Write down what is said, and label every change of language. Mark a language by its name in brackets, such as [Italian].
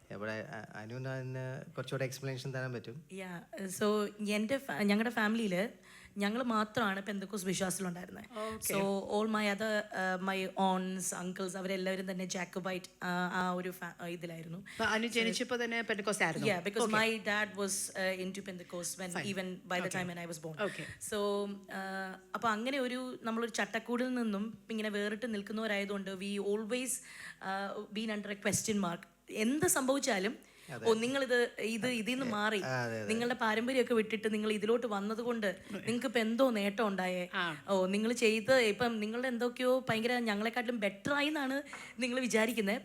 [Malayalam] ഇവിടെ അനുവിന് അതിന് കുറച്ചുകൂടെ എക്സ്പ്ലനേഷൻ തരാൻ പറ്റും. സോ ഞങ്ങളുടെ ഫാമിലിയിൽ ഞങ്ങൾ മാത്രമാണ് Pentecost വിശ്വാസത്തിലുണ്ടായിരുന്നത്. So [English] all my other my aunts uncles [Malayalam] അവരെല്ലാവരും തന്നെ ജാക്കബൈറ്റ് ആ ഒരു ഇതിലായിരുന്നു. അനു ജനിച്ചപ്പോൾ തന്നെ പെന്തക്കോസ്റ്റ് ആയിരുന്നു? [English] Yeah, because my dad was into Pentecost even by the time when I was born. Okay. [Malayalam] So അപ്പോൾ അങ്ങനെ നമ്മളൊരു ചട്ടക്കൂടിൽ നിന്നും ഇങ്ങനെ വേറിട്ട് നിൽക്കുന്നവരായതുകൊണ്ട് [English] we always been under a question mark. [Malayalam] എന്ത് സംഭവിച്ചാലും നിങ്ങളിത് ഇതിന്ന് മാറി നിങ്ങളുടെ പാരമ്പര്യമൊക്കെ വിട്ടിട്ട് നിങ്ങൾ ഇതിലോട്ട് വന്നത് കൊണ്ട് നിങ്ങൾക്ക് ഇപ്പം എന്തോ നേട്ടം ഉണ്ടായേ, നിങ്ങൾ ഇപ്പം നിങ്ങളുടെ എന്തൊക്കെയോ ഭയങ്കര ഞങ്ങളെക്കാട്ടിലും [English] better ആയി [Malayalam] എന്നാണ് നിങ്ങൾ വിചാരിക്കുന്നത്.